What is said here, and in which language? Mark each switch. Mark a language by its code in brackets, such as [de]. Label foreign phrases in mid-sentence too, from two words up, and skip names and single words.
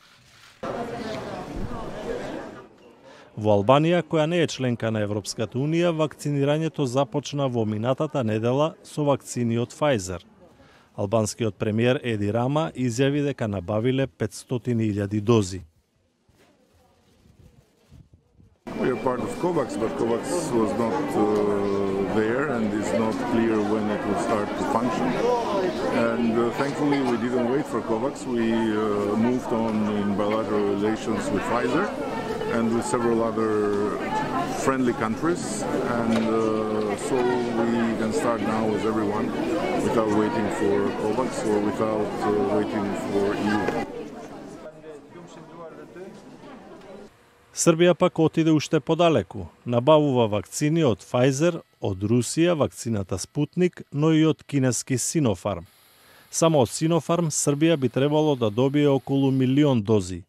[mk] Во Албанија, која не е членка на Европската унија, вакцинирањето започна во минатата недела со вакцини од Pfizer. Албанскиот премиер Еди Рама изјави дека набавиле 500.000 дози. [en] We are part of COVAX, but COVAX was not there and is not clear when it will start to function. And thankfully we didn't wait for COVAX. We moved on in bilateral relations with Pfizer and with several other friendly countries. And so we can start now with everyone without waiting for COVAX or without waiting for EU. [mk] Србија пак отиде уште подалеку. Набавува вакцини од Pfizer, од Русија вакцината Спутник, но и од кинески Sinopharm. Само од Sinopharm Србија би требало да добие околу 1.000.000 дози.